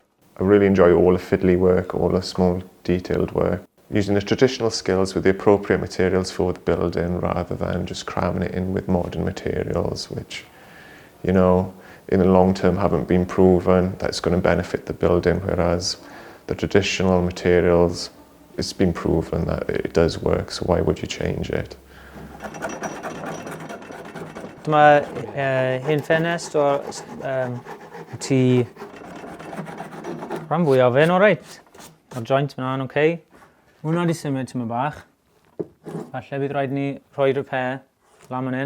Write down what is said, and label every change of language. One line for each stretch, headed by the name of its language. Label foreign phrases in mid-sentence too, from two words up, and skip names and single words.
English: I really enjoy all the fiddly work, all the small detailed work, using the traditional skills with the appropriate materials for the building rather than just cramming it in with modern materials, which, you know, in the long term haven't been proven that's going to benefit the building, whereas the traditional materials, it's been proven that it does work, so why would you change it?
Welsh: Dyma hen ffenest o'r tŷ rhan fwyaf fe'n alright. Mae'r joint fyna'n oce. Hwna di symud tyma bach. Falle bydd rhaid ni rhoi repair lan fan hyn.